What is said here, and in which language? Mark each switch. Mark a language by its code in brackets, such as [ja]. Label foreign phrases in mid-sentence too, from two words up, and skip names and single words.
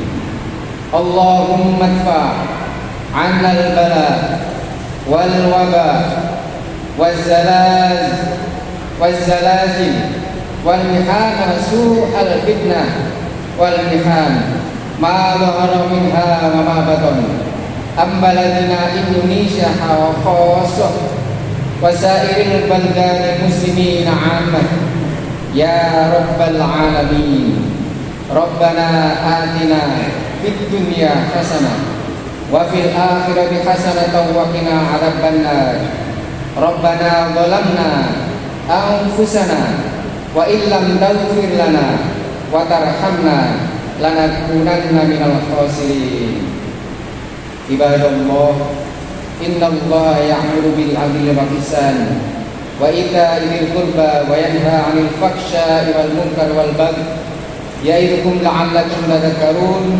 [ar] اللهم ادفع عنا البلاء والوباء والزلازل والمحن سوء الفتنة والمحن ما ظهر منها وما بطن عن بلدنا إندونيسيا خاصة وسائر البلدان المسلمين عامة يا رب العالمين. ربنا آتنا في الدنيا حسنة وفي الآخرة حسنة وقنا عذاب النار. ربنا ظلمنا أنفسنا وإن لم تغفر لنا وترحمنا لنكونن من الخاسرين. عباد الله إن الله يأمر بالعدل والإحسان وإيتاء ذي القربى وينهى عن الفحشاء والمنكر والبغي يعظكم لعلكم تذكرون.